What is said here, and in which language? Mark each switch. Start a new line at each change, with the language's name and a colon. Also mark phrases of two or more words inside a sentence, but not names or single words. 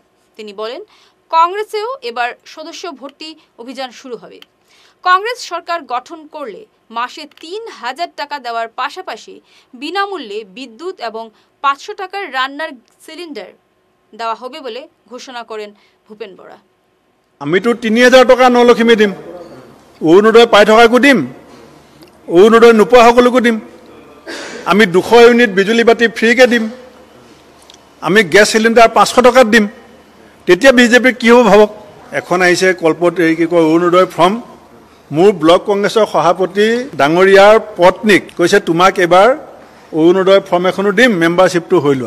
Bangla: তিনি বলেন, কংগ্রেসেও এবার সদস্য ভর্তি অভিযান শুরু হবে। কংগ্রেস সরকার গঠন করলে মাসে 3,000 টাকা দেওয়ার পাশাপাশি বিনামূল্যে বিদ্যুৎ এবং 500 টাকার রান্নার সিলিন্ডার দেওয়া হবে বলে ঘোষণা করেন ভূপেন বরা।
Assamese: আমি তো 3,000 টাকা নলক্ষীমে দিম, অৰুণোদয় পাই থকাকো দিম, অৰুণোদয় নোপোৱা সকলকো দিম। আমি 200 ইউনিট বিজুলী বাতি ফ্ৰীকে দিম, আমি গেছ চিলিণ্ডাৰ 500 টকাত দিম। তেতিয়া বিজেপিৰ কি হ'ব ভাবক। এখন আহিছে কল্পত কি কয় অৰুণোদয় ফৰ্ম, মোৰ ব্লক কংগ্ৰেছৰ সভাপতি ডাঙৰীয়াৰ পত্নীক কৈছে তোমাক এবাৰ অৰুণোদয় ফৰ্ম এখনো দিম, মেম্বাৰশ্বিপটো হৈ লোৱা।